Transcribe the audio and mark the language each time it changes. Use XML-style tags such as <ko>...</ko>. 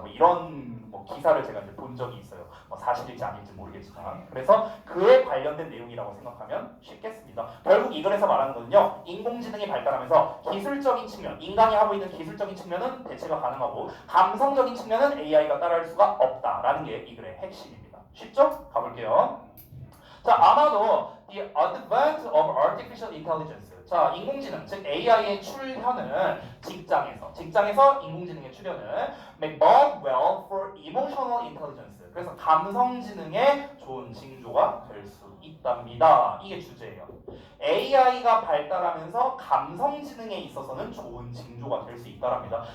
<ko>뭐 이런 뭐 기사를 제가 이제 본 적이 있어요. 뭐 사실일지 아닐지 모르겠지만 그래서 그에 관련된 내용이라고 생각하면 쉽겠습니다. 결국 이 글에서 말하는 거는요. 인공지능이 발달하면서 기술적인 측면, 인간이 하고 있는 기술적인 측면은 대체가 가능하고 감성적인 측면은 AI가 따라할 수가 없다라는 게 이 글의 핵심입니다. 쉽죠? 가볼게요. 자, 아마도</ko> <en>the advent of artificial intelligence</en> <ko>자, 인공지능, 즉 AI의 출현은 직장에서 인공지능의 출현은</ko> <en>may bode well for emotional intelligence.</en> <ko>그래서 감성지능의 좋은 징조가 될 수 있답니다. 이게 주제예요. AI가 발달하면서 감성지능에 있어서는 좋은 징조가 될 수 있다랍니다.</ko>